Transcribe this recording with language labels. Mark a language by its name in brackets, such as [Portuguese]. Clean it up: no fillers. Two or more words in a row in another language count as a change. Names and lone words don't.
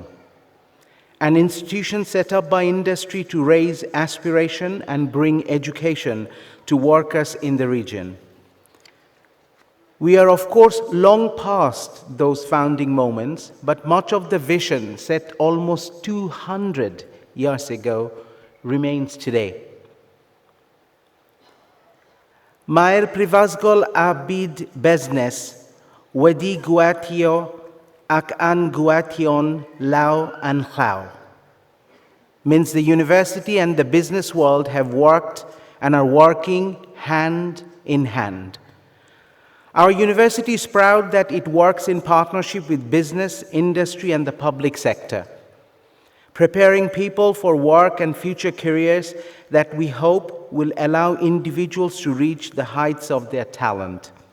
[English] An institution set up by industry to raise aspiration and bring education to workers in the region. We are, of course, long past those founding moments, but much of the vision set almost 200 years ago remains today. [Welsh] Mae'r Prifysgol a byd busnes wedi gweithio ac an gweithio'n law an llaw. [English] Means the university and the business world have worked and are working hand in hand. Our university is proud that it works in partnership with business, industry, and the public sector, preparing people for work and future careers that we hope will allow individuals to reach the heights of their talent.